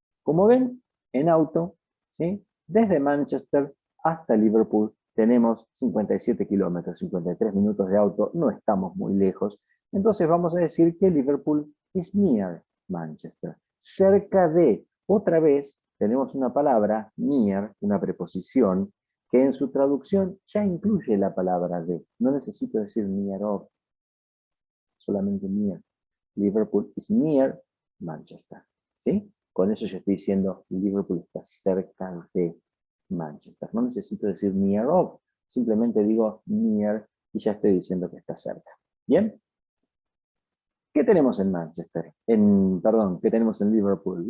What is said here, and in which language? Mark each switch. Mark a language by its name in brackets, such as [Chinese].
[Spanish] Como ven, en auto, ¿sí? Desde Manchester hasta Liverpool tenemos 57 kilómetros, 53 minutos de auto, no estamos muy lejos. Entonces vamos a decir que [English] Liverpool is near Manchester. [Spanish] Cerca de, otra vez, tenemos una palabra, near, una preposición, que en su traducción ya incluye la palabra de. No necesito decir near of, solamente near. [English] Liverpool is near Manchester. [Spanish] ¿Sí? Con eso yo estoy diciendo Liverpool está cerca de Manchester. No necesito decir near of, simplemente digo near y ya estoy diciendo que está cerca. ¿Bien? ¿Qué tenemos en Manchester? Perdón, ¿qué tenemos en Liverpool?